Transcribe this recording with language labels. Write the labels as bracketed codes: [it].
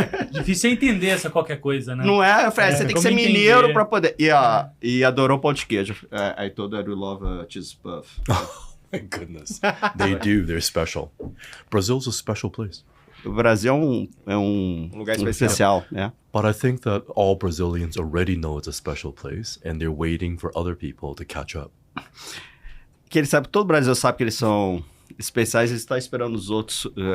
[pt] Difícil é entender essa qualquer coisa, né? Não é? Eu falei, você tem que ser entender. mineiro pra poder... E adorou pão de queijo. [en] I told her you love cheese puff. My goodness. They do. They're special. Brazil's a special place. [pt] O Brasil é um lugar especial, né? [en] But I think that all Brazilians already know it's a special place, and they're waiting for other people to catch up. [pt] Que ele sabe, todo o Brasil sabe que eles são especiais, ele está esperando os outros.